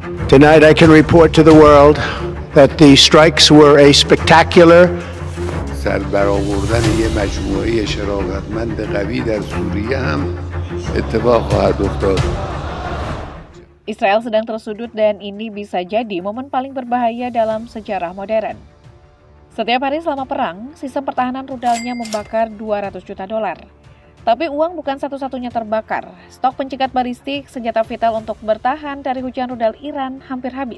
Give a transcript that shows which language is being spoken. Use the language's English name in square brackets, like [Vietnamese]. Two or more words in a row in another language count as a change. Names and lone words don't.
[English] Tonight I can report to the world that the strikes were a spectacular [Persian] سربرآوردن یه مجموعه شرافتمند قوی در سوریه هم اتفاق خواهد افتاد. [Indonesian] Israel sedang tersudut dan ini bisa jadi momen paling berbahaya dalam sejarah modern. Setiap hari selama perang, sistem pertahanan rudalnya membakar $200 juta. Tapi uang bukan satu-satunya terbakar. Stok pencegat balistik, senjata vital untuk bertahan dari hujan rudal Iran hampir habis.